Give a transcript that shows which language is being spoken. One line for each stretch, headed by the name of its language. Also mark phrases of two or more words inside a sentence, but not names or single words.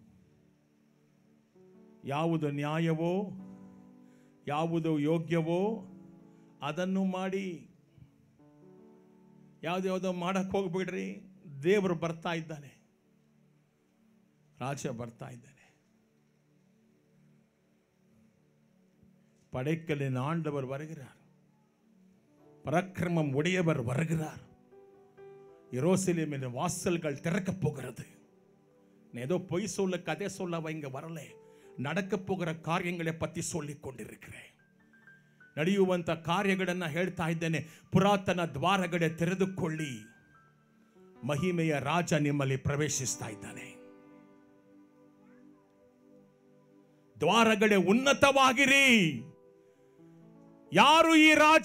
Kannada: ಯಾವುದು ನ್ಯಾಯವೋ ಯಾವುದು ಯೋಗ್ಯವೋ ಅದನ್ನು ಮಾಡಿ. ಯಾವುದ್ಯಾವುದೋ ಮಾಡಕ್ಕೆ ಹೋಗ್ಬಿಡ್ರಿ. ದೇವರು ಬರ್ತಾ ಇದ್ದಾನೆ, ರಾಜ ಬರ್ತಾ ಇದ್ದಾನೆ.
Tamil: படைக்கலின் ஆண்டவர் வருகிறார். பராக்கிரமம் உடையவர் வருகிறார். எருசலேமின் வாசல்கள் திறக்கப் போகிறது. ஏதோ பொய் சொல்ல கதை சொல்ல இங்க வரல. நடக்கப் போகிற ಕಾರ್ಯங்களை பற்றி சொல்லிக் கொண்டிருக்கிறேன்.
Kannada: ನಡೆಯುವಂತ ಕಾರ್ಯಗಳನ್ನು ಹೇಳ್ತಾ ಇದ್ದೇನೆ. ಪುರಾತನ ದ್ವಾರಗಳೇ ತೆರೆದುಕೊಳ್ಳಿ. ಮಹಿಮೆಯ ರಾಜ ನಿಮ್ಮಲ್ಲಿ ಪ್ರವೇಶಿಸ್ತಾ ಇದ್ದಾನೆ. ದ್ವಾರಗಳೇ ಉನ್ನತವಾಗಿರಿ. ಯಾರು ಈ ರಾಜ?